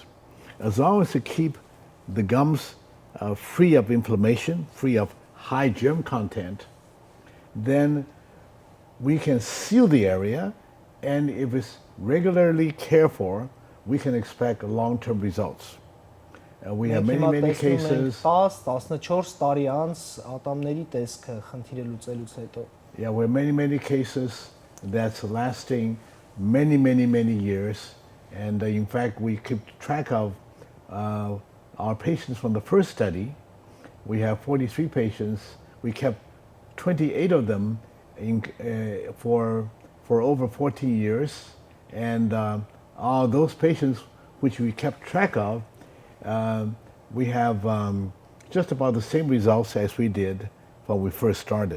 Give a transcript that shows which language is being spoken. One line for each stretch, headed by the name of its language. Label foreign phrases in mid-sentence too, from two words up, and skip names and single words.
English: As long as you keep the gums free of inflammation, free of high germ content, then we can seal the area, and if it's regularly cared for, we can expect long-term results. We have many cases.
Armenian: 10-14 տարի անց ատամների տեսքը խնդիրը լուծելուց հետո։
English: Yeah, we have many cases that's lasting many years, and in fact we keep track of our patients from the first study. We have 43 patients. We kept 28 of them for over 14 years, and all those patients which we kept track of, we have just about the same results as we did when we first started.